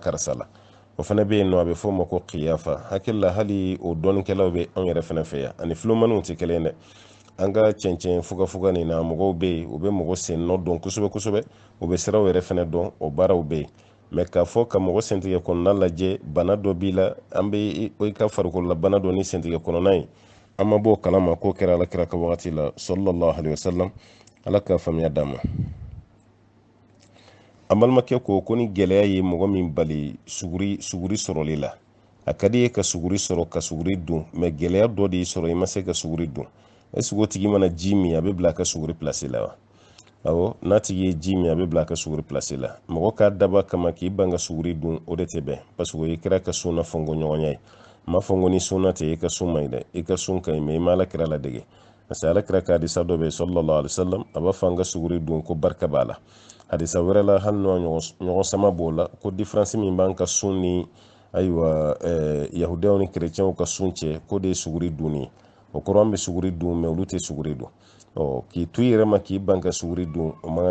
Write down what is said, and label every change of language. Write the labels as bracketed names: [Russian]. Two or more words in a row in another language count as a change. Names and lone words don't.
[Bambara] karisa la o fana bɛ yen nɔ a bɛ fɔ o ma ko qiyafa hakili la hali o dɔnnikɛlaw bɛ anw yɛrɛ fana fɛ yan ani filomaniw tɛ kelen dɛ an ka cɛncɛn fugafuga nin na mɔgɔw bɛ yen u bɛ mɔgɔ sen nɔ dɔn kosɛbɛ kosɛbɛ u bɛ siraw yɛrɛ fana dɔn o baaraw bɛ yen mais k'a fɔ ka mɔgɔ sentigɛ kɔnɔna lajɛ bana dɔ b'i la an bɛ i ka farikolola bana dɔ ni sentigɛ kɔnɔna ye an ma bɔ o kalama k'o kɛra alakira ka wagati la [Arabic] صلى الله عليه وسلم [Bambara] ala ka faamuya d'a ma an balimakɛ ko ni gɛlɛya ye mɔgɔ min bali suguri sɔrɔli la a ka di ye ka suguri sɔrɔ ka suguri dun mais gɛlɛya dɔ de y'i sɔrɔ i ma se ka suguri dun [French] est-ce que [Bambara] o tigi mana ji min a bɛ bila a ka suguri place la wa awɔ n'a tigi ye ji min a bɛ bila a ka suguri place la mɔgɔ k'a daba kama k'i ban ka suguri dun o de tɛ bɛn [French] parce que [Bambara] o ye kira ka sun na fɔnko ɲɔgɔnya ye ma fɔ ko ni sunna tɛ i ka sun man ɲi dɛ i ka sun ka ɲi mais i ma Alakira ladege [French] parce que [Bambara] Alakira ka hadisa dɔ bɛ yen [Arabic] صلى الله عليه وسلم [Bambara] a b'a fɔ an ka suguri dun ko barika b'a la hadisa wɛrɛ la hali n'o ɲɔgɔn sama b'o la ko différence min b'an ka sun ni ayiwa yahudiyaw ni kerecɛnw ka sun cɛ ko de ye suguri dunni ye o kɔrɔ an bɛ suguri dun mais olu tɛ suguri dun k'i to i yɛrɛ ma k'i ban ka suguri dun o man kan